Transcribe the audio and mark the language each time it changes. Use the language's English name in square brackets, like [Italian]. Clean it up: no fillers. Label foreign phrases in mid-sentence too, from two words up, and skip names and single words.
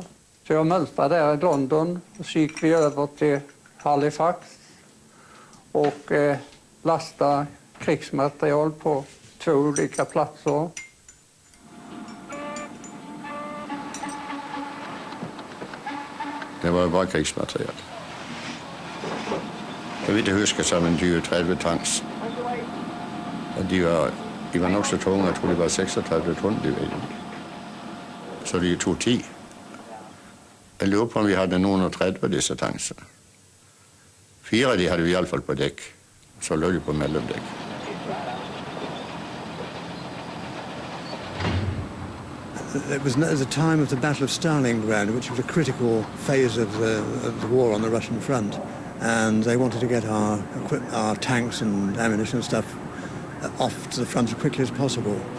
[Swedish] Så jag mönstrade där i London och så gick vi över till Halifax och lastade krigsmaterial på 2 olika platser. [Norwegian] Det var jo bare krigsmateriel. Jeg vil huske som en 20-30 tanks. De var nok så tunge, jeg tror de var 36 tonn de veide. Så de tog 10. Jeg lurer på om vi hadde noen og 30 av disse tanksene. 4 av de hadde vi i alle fall på dekk, så lå de på mellomdekk. [English] It was at the time of the Battle of Stalingrad, which was a critical phase of the war on the Russian front, and they wanted to get our tanks and ammunition and stuff off to the front as quickly as possible.